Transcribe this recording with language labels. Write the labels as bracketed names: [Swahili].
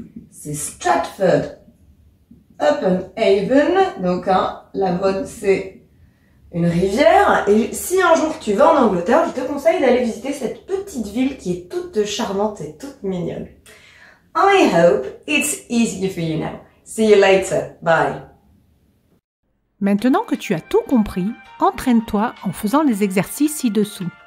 [French] C'est Stratford-upon-Avon. Donc, l'Avon, c'est une rivière. Et si un jour tu vas en Angleterre, je te conseille d'aller visiter cette petite ville qui est toute charmante et toute mignonne. [English] I hope it's easy for you now. See you later. Bye. [French] Maintenant que tu as tout compris, entraîne-toi en faisant les exercices ci-dessous.